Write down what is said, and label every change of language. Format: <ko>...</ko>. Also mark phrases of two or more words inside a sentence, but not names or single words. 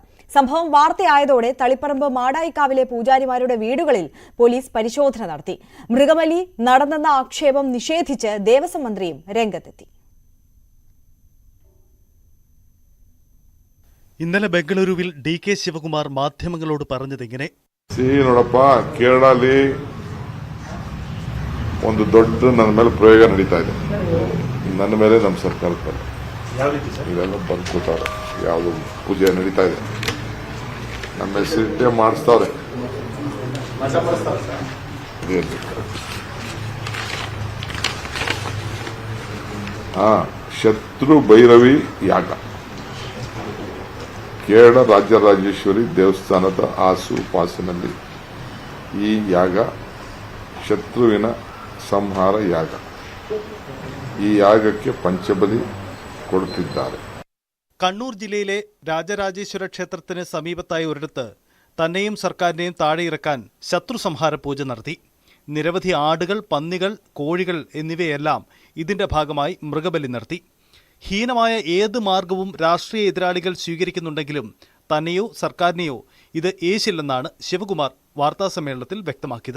<ml>സംഭവം വാർത്തയായതോടെ തളിപ്പറമ്പ് മാടായിക്കാവിലെ പൂജാരിമാരുടെ വീടുകളിൽ പോലീസ് പരിശോധന നടത്തി. മൃഗബലി നടന്നെന്ന ആക്ഷേപം നിഷേധിച്ച് ദേവസ്വം മന്ത്രിയും രംഗത്തെത്തി. ഇന്നലെ ബംഗളൂരുവിൽ DK ശിവകുമാർ മാധ്യമങ്ങളോട് പറഞ്ഞതിങ്ങനെ:</ml> <kn>ನೋಡಪ್ಪ, ಕೇರಳಲ್ಲಿ ಒಂದು ದೊಡ್ಡ ನನ್ನ ಮೇಲೆ ಪ್ರಯೋಗ ನಡೀತಾ ಇದೆ. ನನ್ನ ಮೇಲೆ ನಮ್ಮ ಸರ್ಕಾರದ ಮೇಲೆ ಇದೆಲ್ಲ ಬರ್ಕೊತಾರೆ. ಯಾವುದು ಪೂಜೆ ನಡೀತಾ ಇದೆ, ನಮ್ಮ ಹೆಸರಿಟ್ಟೆ ಮಾಡಿಸ್ತಾವ್ರೆ. ಶತ್ರು ಭೈರವಿ ಯಾಗ ಕೇರಳ ರಾಜರಾಜೇಶ್ವರಿ ದೇವಸ್ಥಾನದ ಆಸುಪಾಸಿನಲ್ಲಿ ಈ ಯಾಗ ಶತ್ರುವಿನ ಸಂಹಾರ ಯಾಗ. ಈ ಯಾಗಕ್ಕೆ ಪಂಚಬಲಿ ಕೊಡುತ್ತಿದ್ದಾರೆ.</kn> <ml>കണ്ണൂർ ജില്ലയിലെ രാജരാജേശ്വര ക്ഷേത്രത്തിന് സമീപത്തായ ഒരിടത്ത് തന്നെയും സർക്കാരിനെയും താഴെയിറക്കാൻ ശത്രു സംഹാര പൂജ നടത്തി. നിരവധി ആടുകൾ, പന്നികൾ, കോഴികൾ എന്നിവയെല്ലാം ഇതിന്റെ ഭാഗമായി മൃഗബലി നടത്തി. ഹീനമായ ഏത് മാർഗവും രാഷ്ട്രീയ എതിരാളികൾ സ്വീകരിക്കുന്നുണ്ടെങ്കിലും തന്നെയോ സർക്കാരിനെയോ ഇത് ഏശില്ലെന്നാണ് ശിവകുമാർ വാർത്താസമ്മേളനത്തിൽ വ്യക്തമാക്കിയത്.</ml>